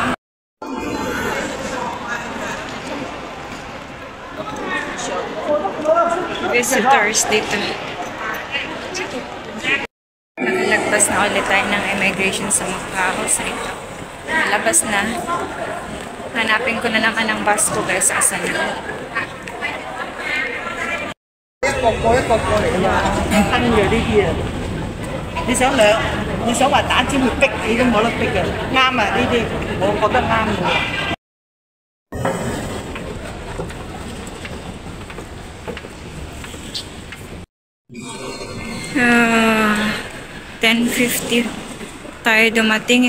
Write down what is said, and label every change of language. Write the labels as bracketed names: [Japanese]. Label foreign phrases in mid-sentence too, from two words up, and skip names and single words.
[Filipino] Visitors dito. Nakalagpas na ulit tayo ng immigration sa Macau. So ito, nalabas na. Hanapin ko na naman ang bus ko guys. Asan na? [Cantonese] 一個過一個過嚟㗎嘛，吞嘅呢啲啊！你想話打尖去逼你都冇得逼嘅，啱啊！呢啲我覺得啱嘅。 [Filipino] $10.50 tayo dumating.